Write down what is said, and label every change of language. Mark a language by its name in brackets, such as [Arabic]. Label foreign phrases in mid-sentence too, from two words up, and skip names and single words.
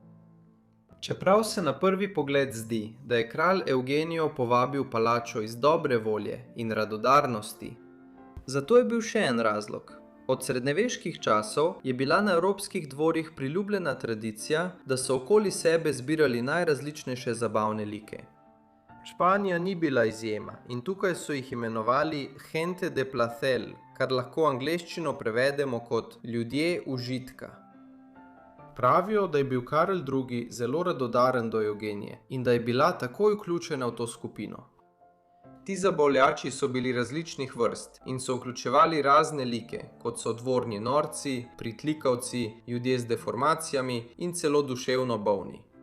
[Slovenian] Čeprav se na prvi pogled zdi, da je kralj Eugenijo povabil palačo iz dobre volje in radodarnosti, zato je bil še en razlog. Od srednjeveških časov je bila na evropskih dvorih priljubljena tradicija, da so okoli sebe zbirali najrazličnejše zabavne like. Španija ni bila izjema in tukaj so jih imenovali [Spanish] gente de placer, [Slovenian] kar lahko angleščino prevedemo kot ljudje užitka. Pravijo, da je bil Karel II. Zelo radodaren do Eugenije in da je bila takoj vključena v to skupino. Ti zabavljači so bili različnih vrst in so vključevali razne like, kot so dvorni norci, pritlikavci, ljudje z deformacijami in celo duševno bolni.